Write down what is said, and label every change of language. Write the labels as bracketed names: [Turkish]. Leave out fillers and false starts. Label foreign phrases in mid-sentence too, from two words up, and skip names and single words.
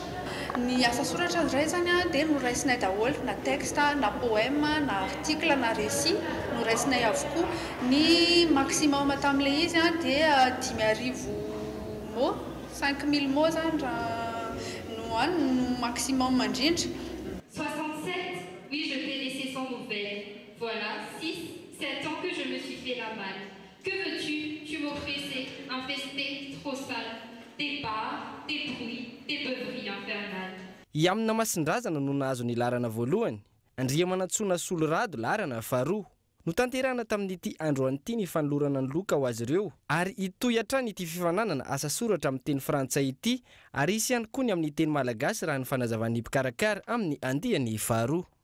[Malagasy] Ny asa soratra iray zany dia noraisinay daholo na texte, na poème, na article, na récit noraisinay avokoa. Ny maximum tamin'ilay izy dia 10,000 mots, 5,000 mots zany raha no maximum indrindra. [French] 67, oui, je t'ai laissé sans nouvelles. Voilà, 6, 7 ans que je me suis fait la malle. Que veux-tu? Tu m'oppressais, infesté, trop sale. Des bars, des bruits, des beuveries infernales. [Malagasy] I amina masindrazana no nahazo ny larana voalohany, Andriamanantsona Solorado larana faharoa. No tanterahana tamin'ity andro an'ity ny fanolorana ny loka ho azy ireo, ary itoy hatrany ity fifananana asa soratra amin'ny teny frantsay ity, ary isy ihany koa ny amin'ny teny malagasy raha ny fanazavan'ny mpikarakara amin'ny andiany faharoa.